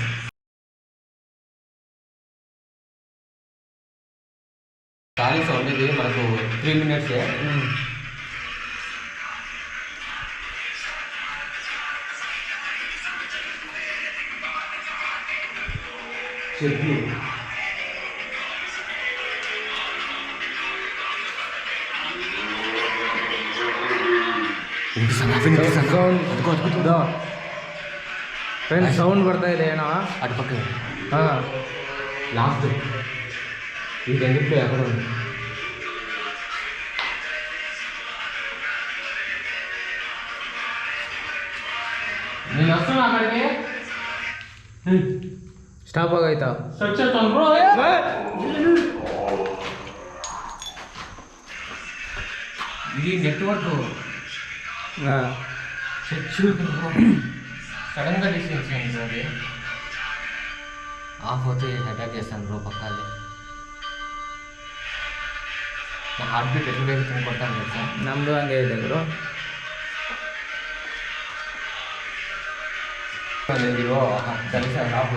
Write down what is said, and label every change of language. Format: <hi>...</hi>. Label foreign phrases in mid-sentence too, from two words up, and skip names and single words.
<te>ఖాళీ సౌండ్ ఇది మనకు 3 minutes. చెట్లు</te> <en>friends sound</en> <kn>ಬರ್ತಾ ಇದೆ ಏನೋ</kn> <te>అటు పక్క ಹಾಂ లాస్ట్ ఈ రెండింటిలో ఎక్కడ ఉంది? నేను వస్తున్నా అక్కడికి.</te> <kn>ಸ್ಟಾಪ್ ಆಗೋಯ್ತಾ</kn> <te>ఇది నెట్వర్క్ ಹಾಂ సడన్గా డిస్టెన్స్ అయింది. అది ఆఫ్ అవుతే అటాక్ చేస్తాను బ్రో పక్కాది. నా</te> <en>heart beat</en> <te>ఎట్లా పెరుగుతుంది కొట్టాను తెలుసా?</te> <kn>ನಮ್ಮದು ಹಂಗೆ ಇದೆ ಗುರು.</kn> <te>తెలుసా నాకు?</te>